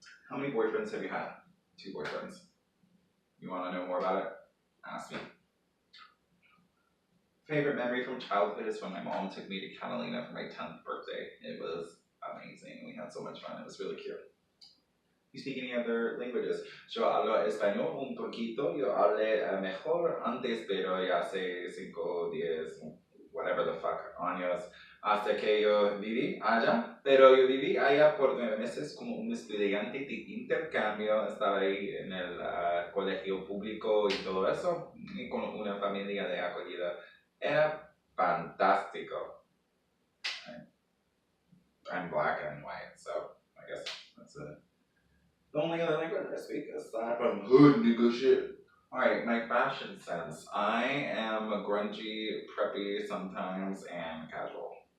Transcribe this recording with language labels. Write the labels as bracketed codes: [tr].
[en] How many boyfriends have you had? 2 boyfriends. You wanna know more about it? Ask me. Favorite memory from childhood is when my mom took me to Catalina for my 10th birthday. It was amazing. We had so much fun. It was really cute. You speak any other languages? [es] Yo hablo español un poquito. Yo hablé mejor antes, pero ya hace 5, 10, [en] whatever the fuck, [es] años, hasta que yo viví allá. Pero yo viví allá por 9 meses como un estudiante de intercambio. Estaba ahí en el colegio público y todo eso, y con una familia de acogida. Era fantástico. [en] I'm black and white, so I guess that's it. The only other language I speak aside from hood nigga shit. Alright, my fashion sense. I am grungy, preppy sometimes, and casual.